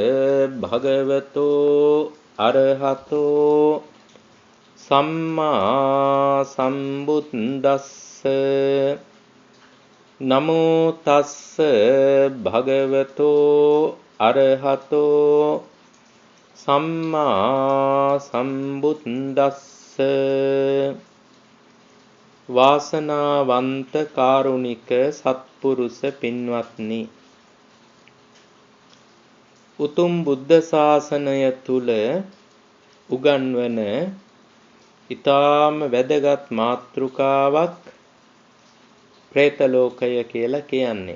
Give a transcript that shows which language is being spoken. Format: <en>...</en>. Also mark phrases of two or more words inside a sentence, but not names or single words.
<pi>භගවතෝ අරහතෝ සම්මා සම්බුද්දස්ස නමෝ තස්ස භගවතෝ අරහතෝ සම්මා සම්බුද්දස්ස</pi> <si>වාසනාවන්ත කාරුණික සත්පුරුෂ පින්වත්නි, උතුම් බුද්ධ ශාසනය තුල උගන්වන ඊටාම වැදගත් මාතෘකාවක් പ്രേත ලෝකය කියලා කියන්නේ.</si>